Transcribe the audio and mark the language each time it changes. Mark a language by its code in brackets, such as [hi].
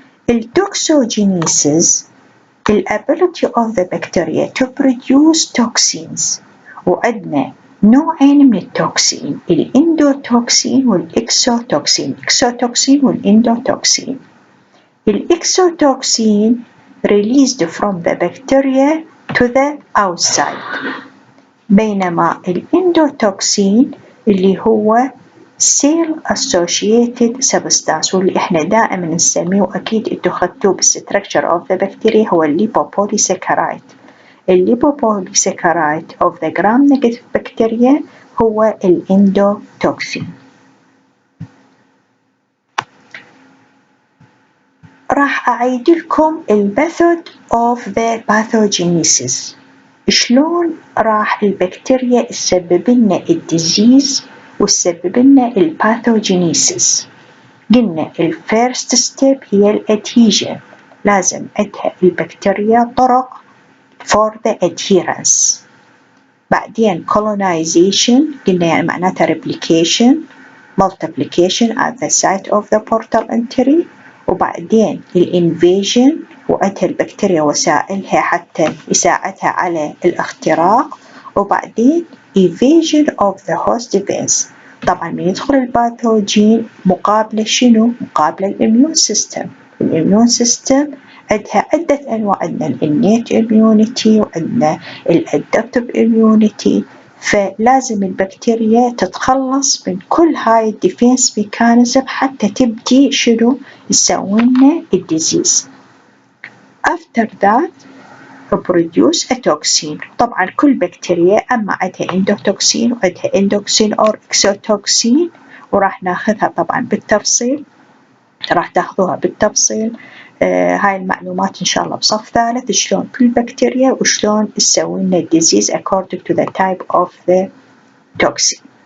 [en] التوكسوجينيسيس الability of the bacteria to produce toxins. [ar] وعندنا نوعين من التوكسين الاندوتوكسين والاكسوتوكسين. الاكسوتوكسين والاندوتوكسين. الاكسوتوكسين [en] released from the bacteria to the outside. [ar] بينما الإندوتوكسين اللي هو [en] Cell Associated Substance [ar] واللي احنا دائما نسميه وأكيد انتو خدتوه بالستركتشر of the bacteria هو الليبوبوليساكرايد. الليبوبوليساكرايد of the gram negative bacteria هو الإندوتوكسين. راح أعيد لكم الميثود of the pathogenesis. شلون راح البكتيريا تسبب لنا الديزيز وتسبب لنا الباثوجينيسيس. قلنا الفيرست ستيب هي الادهيجن، لازم عندها البكتيريا طرق for the adherence. بعدين [en] colonization [ar] قلنا يعني معناتها [en] replication multiplication at the site of the portal entry. [ar] وبعدين الانفيجن وعندها البكتيريا وسائلها حتى يساعدها على الاختراق. وبعدين [en] evasion of the host defense. [ar] طبعا من يدخل الباثوجين مقابله شنو؟ مقابله الاميون سيستم. الاميون سيستم عندها عدة أنواع، عندنا الإنيت إميونيتي وعندنا الأدابتيف إميونيتي، فلازم البكتيريا تتخلص من كل هاي الديفنس ميكانيزم حتى تبدي شنو؟ يسوينا الديزيز. [en] After that produce a toxin. [ar] طبعا كل بكتيريا أما عندها اندوتوكسين وعندها اندوكسين أو إكسوتوكسين، وراح ناخذها طبعا بالتفصيل، راح تاخذوها بالتفصيل هاي المعلومات إن شاء الله بصف ثالث، شلون كل بكتيريا وشلون تسوي لنا الديزيز [en] according to the type of the toxin.